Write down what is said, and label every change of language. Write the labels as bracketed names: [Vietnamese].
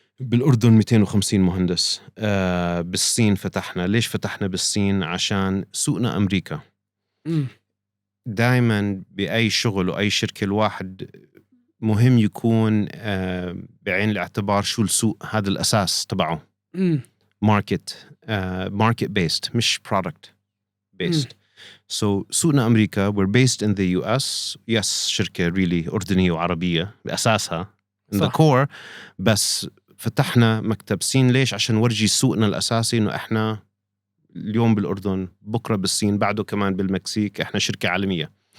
[Arabic] بالأردن 250 مهندس. بالصين فتحنا. ليش فتحنا بالصين؟ عشان سوقنا أمريكا. دائما بأي شغل وأي شركة الواحد مهم يكون بعين الاعتبار شو السوق، هذا الأساس تبعه. [English] market based [Arabic] مش [English] product based. So [Arabic] سوقنا أمريكا. [English] we're based in the US. [Arabic] yes شركة really أردنية وعربية بأساسها [English] in the core، [Arabic] بس فتحنا مكتب صين. ليش؟ عشان نورجي سوقنا الأساسي إنه إحنا اليوم بالأردن، بكرة بالصين، بعده كمان بالمكسيك. إحنا شركة عالمية.